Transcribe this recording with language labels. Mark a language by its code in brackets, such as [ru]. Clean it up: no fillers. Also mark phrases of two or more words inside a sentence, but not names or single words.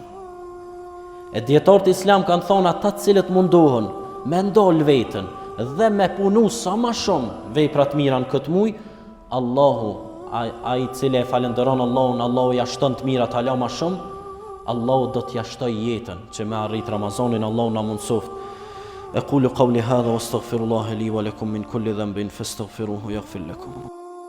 [sq] E dietarët islam kanë thonë ata të cilët mundohen me ndal veten dhe me punu sa më shumë vepra të mira në këtë muj, Allahu, ai i cili e falenderon Allahun, Allahu ja shton të mirat hala më shumë, Allahu do t'ja shtoj jetën që me arrit Ramazanin. Allahu na mundsoft. [ar] أقول قولي هذا وأستغفر الله لي ولكم من كل ذنب فاستغفروه يغفر لكم.